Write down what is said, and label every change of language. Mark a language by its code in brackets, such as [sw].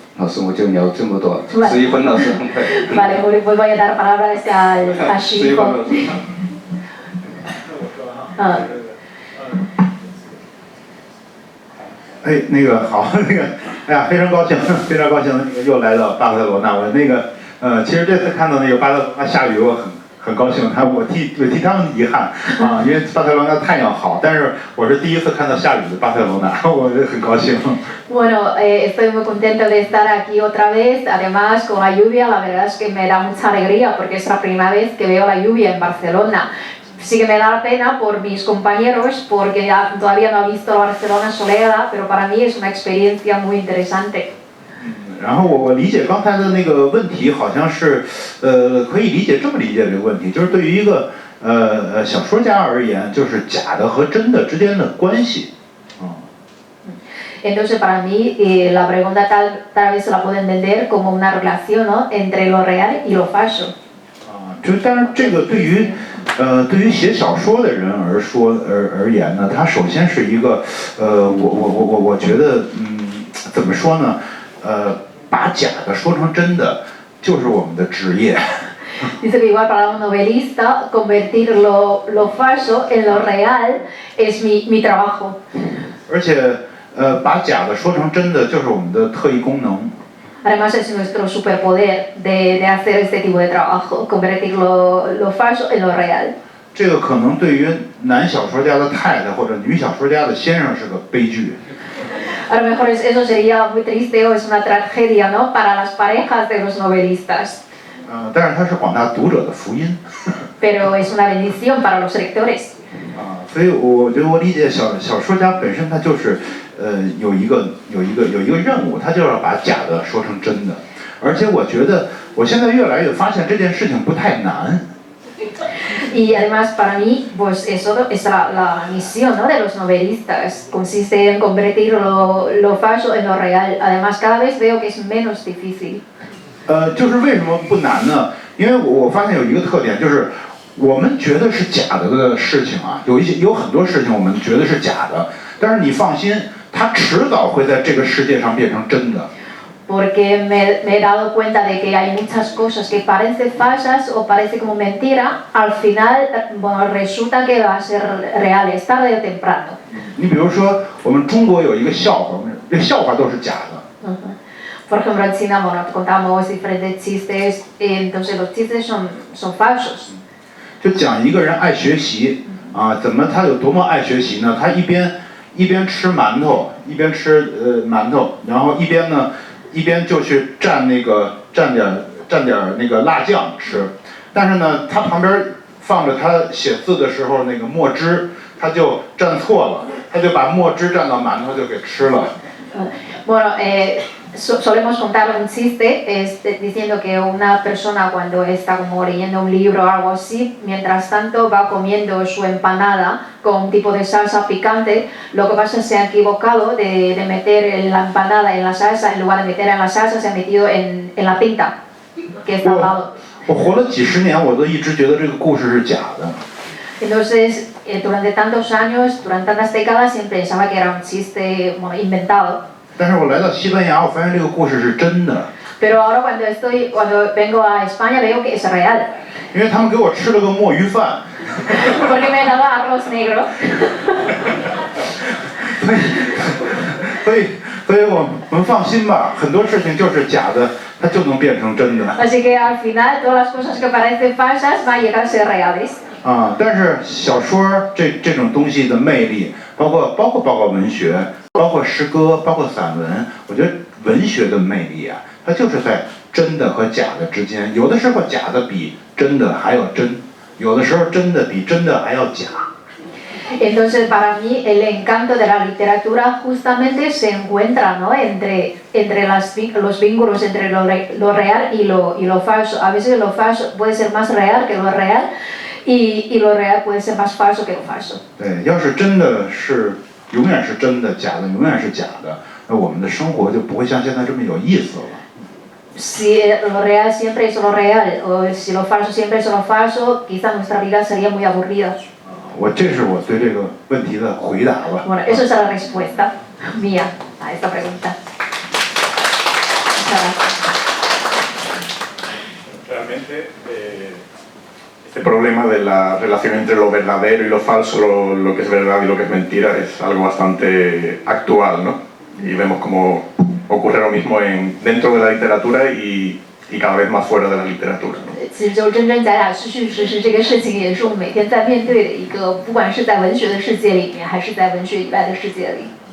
[zh] 师，我觉得你要这么多，11分老师很快。 [es] Vale, pues voy a dar palabras a Shiho. [zh] 哎，那个好，那个，哎呀，非常高兴，非常高兴，那个又来到巴塞罗那。我那个，其实这次看到那个巴塞罗那下雨，我很高兴，我替他们遗憾啊，因为巴塞罗那太阳好，但是我是第一次看到下雨的巴塞罗那，我很高兴。 [es] Bueno, estoy muy contento de estar aquí otra vez, además con la lluvia, la verdad es que me da mucha alegría porque es la primera vez que veo la lluvia en Barcelona. Sí que me da pena por mis compañeros porque todavía no he visto la Barcelona soleada, pero para mí es una experiencia muy interesante. [zh] 然后我理解刚才的那个问题，好像是，可以理解这么理解这个问题，就是对于一个小说家而言，就是假的和真的之间的关系， [es] Entonces para mí la pregunta tal vez se la puedo entender como una relación, ¿no? Entre lo real y lo falso. [zh] 但是这个对于写小说的人而言呢，它首先是一个，我觉得，怎么说呢？把假的说成真的，就是我们的职业。 [es] Dice que igual para un novelista convertir lo falso en lo real es mi trabajo. [zh] 而且，把假的说成真的，就是我们的特异功能。 [es] Además es nuestro superpoder de hacer este tipo de trabajo, convertir lo falso en lo real. [zh] 这个可能对于男小说家的太太或者女小说家的先生是个悲剧。 [es] A lo mejor eso sería muy triste o es una tragedia, ¿no? Para las parejas de los novelistas. [zh] 但是它是广大读者的福音。 [es] Pero es una bendición para los lectores. [zh] 所以我觉得我理解小说家本身他就是有一个任务，他就要把假的说成真的。而且我觉得我现在越来越发现这件事情不太难。 [es] Y además para mí, pues eso es la misión, ¿no? De los novelistas, consiste en convertir lo falso en lo real. Además cada vez veo que es menos difícil. [zh] 就是为什么不难呢？因为我发现有一个特点，就是我们觉得是假的事情啊，有很多事情我们觉得是假的，但是你放心，它迟早会在这个世界上变成真的。 [es] Porque me he dado cuenta de que hay muchas cosas que parecen falsas o parece como mentira, al final, bueno, resulta que va a ser reales, tarde o temprano. [zh] 你比如说，我们中国有一个笑话，这笑话都是假的。 [es] Por ejemplo, en China, bueno, contamos diferentes chistes, entonces los chistes son falsos. [zh] 就讲一个人爱学习啊，怎么他有多么爱学习呢？他一边吃馒头，一边吃馒头，然后一边就去蘸点那个辣酱吃，但是呢，他旁边放着他写字的时候那个墨汁，他就蘸错了，他就把墨汁蘸到馒头就给吃了。 [es] Bueno, solemos contar un chiste diciendo que una persona cuando está como leyendo un libro o algo así, mientras tanto va comiendo su empanada con un tipo de salsa picante, lo que pasa es que se ha equivocado de meter la empanada en la salsa, en lugar de meterla en la salsa se ha metido en la pinta, que está al lado. [zh] 我活了几十年，我都一直觉得这个故事是假的。 [es] Entonces, durante tantos años, durante tantas décadas, siempre pensaba que era un chiste inventado. [zh] 但是我来到西班牙，我发现这个故事是真的。 [es] Pero ahora cuando vengo a España veo que es real. [zh] 因为他们给我吃了个墨鱼饭。 [es] Porque me he dado arroz negro. [zh] 所以我们放心吧，很多事情就是假的，它就能变成真的。 [es] Así que al final todas las cosas que parecen falsas van a llegar a ser reales. [zh] 但是小说这种东西的魅力，包括文学，包括诗歌，包括散文，我觉得文学的魅力啊，它就是在真的和假的之间，有的时候假的比真的还要真，有的时候真的比真的还要假。 [es] Entonces para mí el encanto de la literatura justamente se encuentra, ¿no? entre los vínculos entre lo real y lo falso. A veces lo falso puede ser más real que lo real y lo real puede ser más falso que lo falso. [zh] 对，要是真的是永远是真的，假的永远是假的，那我们的生活就不会像现在这么有意思了。 [es] Si lo real siempre es lo real o si lo falso siempre es lo falso, quizá nuestra vida sería muy aburrida. [zh] 这是我对这个问题的回答吧。 [es] Bueno, eso es la respuesta mía a esta pregunta. Muchas gracias. Realmente este problema de la relación entre lo verdadero y lo falso, lo que es verdad y lo que es mentira, es algo bastante actual, ¿no? Y vemos cómo ocurre lo mismo dentro de la literatura y cada vez más fuera de la literatura, ¿no? [zh] 其实就真真假假、虚虚实实这个事情，也是我们每天在面对的一个，不管是在文学的世界里面，还是在文学以外的世界里。